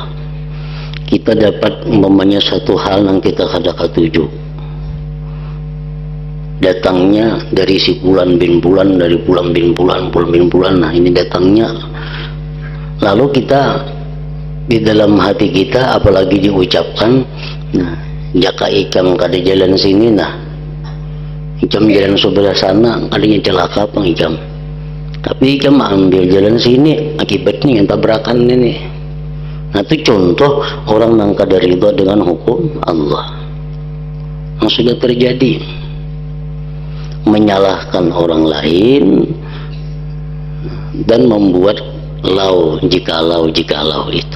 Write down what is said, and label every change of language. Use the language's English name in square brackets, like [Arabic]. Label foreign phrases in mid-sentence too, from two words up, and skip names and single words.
[Banjar] Kita dapat umpamanya satu hal yang kita kada katuju, datangnya dari si bulan bin bulan, dari bulan bin bulan, bulan bin bulan. Nah, ini datangnya. Lalu kita di dalam hati kita apalagi diucapkan, nah, jaka ikam kada jalan sini, nah ikam jalan sebelah sana, kadanya celaka pang ikam, tapi ikam ambil jalan sini, akibatnya yang tabrakan ini. Nah, itu contoh orang yang kada ridha dengan hukum Allah yang sudah terjadi, menyalahkan orang lain dan membuat lau jikalau itu.